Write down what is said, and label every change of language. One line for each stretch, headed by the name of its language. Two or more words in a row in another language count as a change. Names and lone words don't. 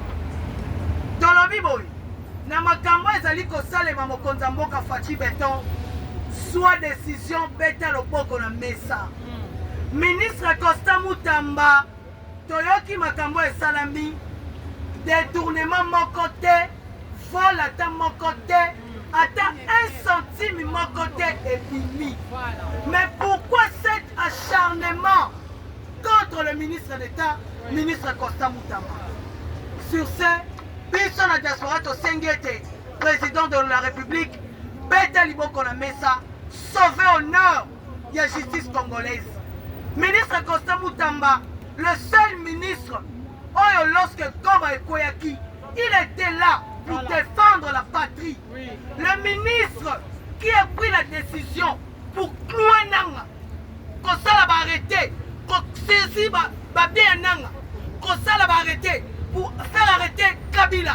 Lingala: Tolobi boy na makambo ezali kosalema mokonzi ya mboka Fachi Beton
French: soit décision
Lingala: beta loboko na mesa. Ministre Constant Moutamba toyoki makambo esalami détournement moko te, vol ata moko te, ata 1 centime moko te ebimi.
French: Mais pourquoi cet acharnement contre le ministre d'État, ministre Constant Moutamba? Sur ce,
Lingala: biso na diaspora tosengete
French: président de la République
Lingala: beta liboko na mesa,
French: sauver honneur de la justice congolaise. Ministre Constant Moutamba, le seul ministre, lorsque Komba Ekoyaki, il était là pour défendre la patrie. Le ministre qui a pris la décision pour clouer Nanga, qu'on s'en va arrêter, qu'on saisit Babé Nanga, qu'on s'en va arrêter pour faire arrêter Kabila.